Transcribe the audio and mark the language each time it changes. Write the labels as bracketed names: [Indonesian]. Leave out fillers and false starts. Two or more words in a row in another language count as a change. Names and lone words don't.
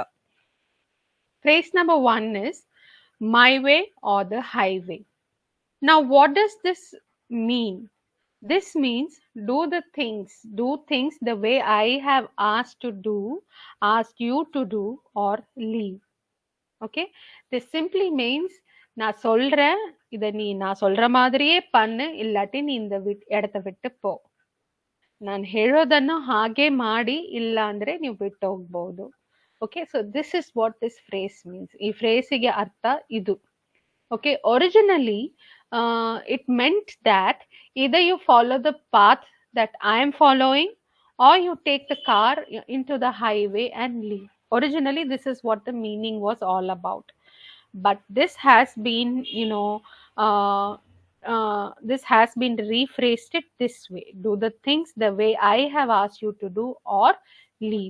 [English] Phrase number 1 is my way or the highway. Now, what does this mean? This means do things the way I have asked you to do, or leave. Okay, this simply means [Tamil] நான் சொல்றேன் இதை நீ நான் சொல்ற மாதிரியே பண்ணு இல்லாட்டி நீ இந்த இடத்த விட்டு ಪೋ [Kannada] ನಾನು ಹೇಳೋದನ್ನು ಹಾಗೆ ಮಾಡಿ ಇಲ್ಲ ಅಂದ್ರೆ ನೀವು ಬಿಟ್ಟು ಹೋಗ್ಬಹುದು. [English] Okay, so this is what this phrase means. [Kannada] ಈ phrase-ಗೆ ಅರ್ಥ ಇದು. [English] Okay, originally it meant that either you follow the path that I am following or you take the car into the highway and leave. Originally this is what the meaning was all about, but this has been this has been rephrased it this way: do the things the way I have asked you to do or leave.